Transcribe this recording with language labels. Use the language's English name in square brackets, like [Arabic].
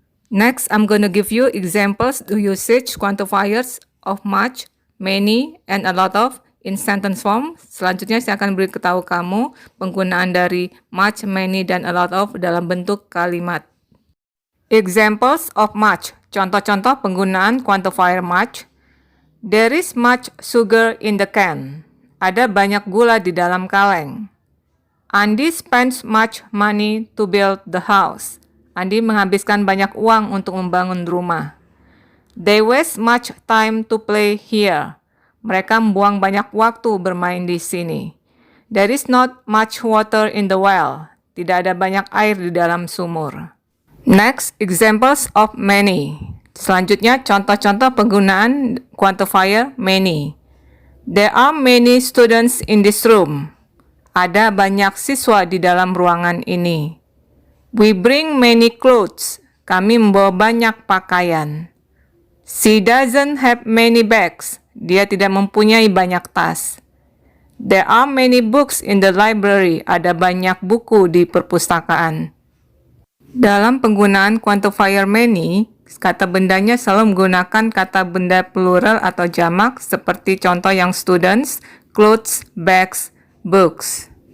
[English] Next, I'm going to give you examples to usage quantifiers of much, many, and a lot of in sentence form. [Indonesian] Selanjutnya saya akan beritahu kamu penggunaan dari much, many, dan a lot of dalam bentuk kalimat. [English] Examples of much. [Indonesian] Contoh-contoh penggunaan quantifier much. [English] There is much sugar in the can. [Indonesian] Ada banyak gula di dalam kaleng. [English] Andy spends much money to build the house. [Indonesian] Andy menghabiskan banyak uang untuk membangun rumah. [English] They waste much time to play here. [Indonesian] Mereka membuang banyak waktu bermain di sini. [English] There is not much water in the well. [Indonesian] Tidak ada banyak air di dalam sumur. [English] Next, examples of many. [Indonesian] Selanjutnya, contoh-contoh penggunaan quantifier many. [English] There are many students in this room. [Indonesian] Ada banyak siswa di dalam ruangan ini. [English] We bring many clothes. [Indonesian] Kami membawa banyak pakaian. [English] She doesn't have many bags. [Indonesian] Dia tidak mempunyai banyak tas. [English] There are many books in the library. [Indonesian] Ada banyak buku di perpustakaan. Dalam penggunaan quantifier many, kata bendanya selalu menggunakan kata benda plural atau jamak seperti contoh yang students, clothes, bags, books.